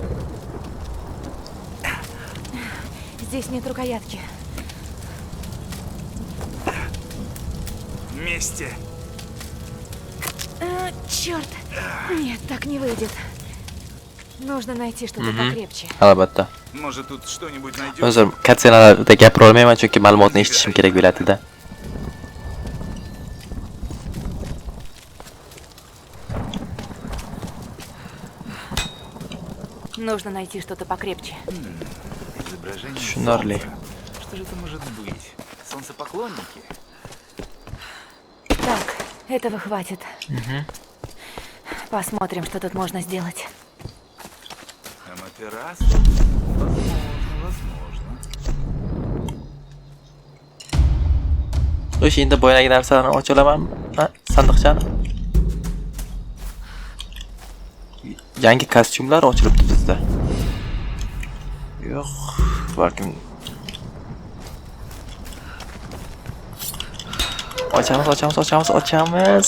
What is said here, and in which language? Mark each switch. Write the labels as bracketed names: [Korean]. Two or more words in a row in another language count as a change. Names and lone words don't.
[Russian] Здесь нет рукоятки. Вместе. Черт! Нет, так не выйдет. Нужно найти что-то покрепче. [Uzbek] Albatta. [Russian] Может, тут что-нибудь найдем? [Uzbek] O'zim katsenalarda gapira olmayman, chunki ma'lumotni eshitishim kerak bo'ladi-da. [Russian] Нужно найти что-то покрепче. Изображение Шнарли. солнца. Что же это может быть? Солнцепоклонники? Так, этого хватит. Посмотрим, что тут можно сделать. Аматерасу? Возможно. [Uzbek] O'sha endi boyagi narsalarni ochilaman. Sandiqchani. Yangi kostyumlar ochilibdi bizda. Yo'q, balkim ochamiz.